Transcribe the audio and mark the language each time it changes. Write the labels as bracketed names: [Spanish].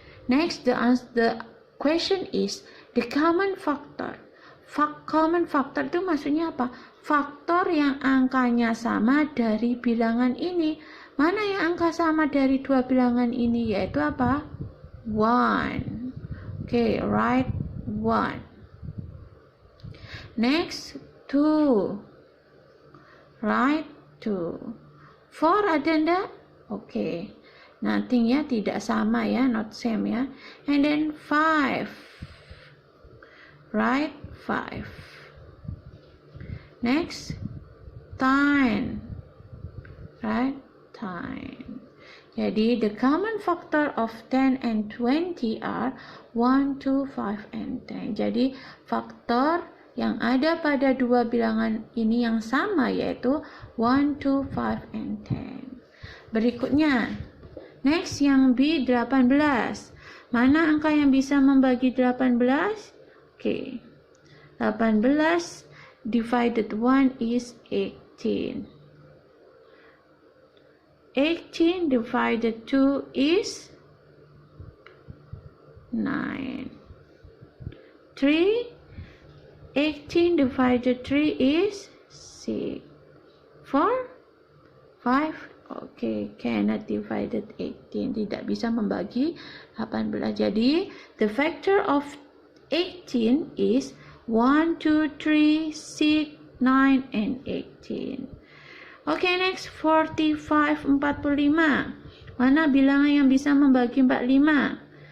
[English] Next, the question is the common factor. [Indonesian] Common factor itu maksudnya apa? Faktor yang angkanya sama dari bilangan ini. Mana yang angka sama dari dua bilangan ini? Yaitu apa? 1. [English] Okay, write 1. Next, 2. Write 2. 4 [Indonesian] ada enggak? [English] Okay. Nothing ya, [Indonesian] tidak sama ya, [English] not same ya. And then 5. Write 5. Next, 10. Right? 10. Jadi, the common factor of 10 and 20 are 1, 2, 5, and 10. [Indonesian] Jadi, faktor yang ada pada dua bilangan ini yang sama yaitu 1, 2, 5, and 10. Berikutnya, [English] next [Indonesian] yang B, 18. Mana angka yang bisa membagi 18? [English] Okay. 18 divided 1 is 18. 18 divided 2 is 9. 3. 18 divided 3 is 6. 4. 5. Okay, cannot divided 18. [Indonesian] Tidak bisa membagi 18. [English] Jadi, the factor of 18 is 1, 2, 3, 6, 9, and 18. Okay, next 45, 45. [Indonesian] Mana bilangan yang bisa membagi 45?